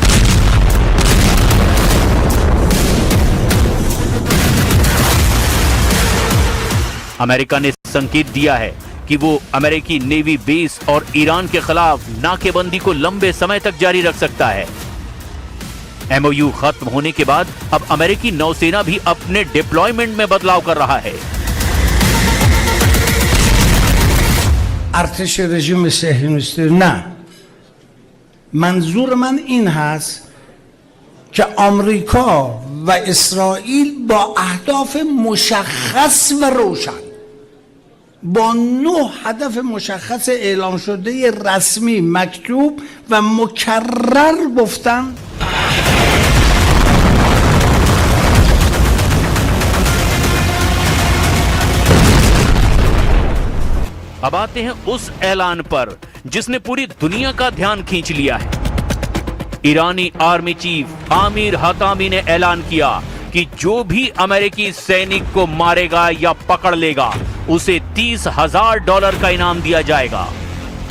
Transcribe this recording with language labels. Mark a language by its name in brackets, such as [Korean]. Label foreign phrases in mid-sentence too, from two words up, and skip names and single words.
[Hindi] अमेरिका ने संकेत दिया है कि वो अमेरिकी नेवी बेस और ईरान के खिलाफ नाकेबंदी को लंबे समय तक जारी रख सकता है। एमओयू खत्म होने के बाद अब अमेरिकी नौसेना भी अपने डिप्लॉयमेंट में बदलाव कर रहा है। [Persian] ارتش رژیم صهیونیستی نه، منظور من این هست که آمریکا و اسرائیل با اهداف مشخص و روشن، با 9 هدف مشخص اعلام شده رسمی مکتوب و مکرر گفتن [Hindi] अब आते हैं उस ऐलान पर जिसने पूरी दुनिया का ध्यान खींच लिया है। ईरानी आर्मी चीफ आमिर हतामी ने ऐलान किया कि जो भी अमेरिकी सैनिक को मारेगा या पकड़ लेगा उसे $30,000 का इनाम दिया जाएगा।